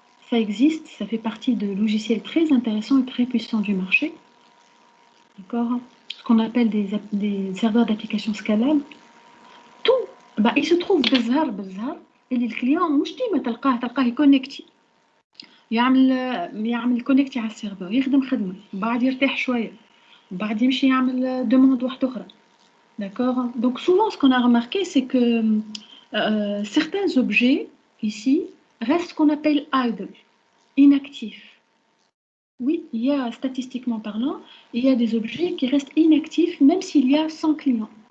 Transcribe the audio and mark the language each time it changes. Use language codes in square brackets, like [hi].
[fr] Ça existe, ça fait partie de logiciels très intéressants et très puissants du marché. D'accord? Ce qu'on appelle des serveurs d'application scalables. Tout, il se trouve bizarre, et le client, [ar] مش ديما تلقاه يكونكتي. يعمل كونكتي على السيرفر، يخدم خدمة، وبعد يرتاح شوية، وبعد يمشي يعمل demande واحدة أخرى. [fr] D'accord? Donc souvent, ce qu'on a remarqué, c'est que certains objets, ici, restent ce qu'on appelle idle, inactifs. Oui, il y a, statistiquement parlant, il y a des objets qui restent inactifs même s'il y a 100 clients.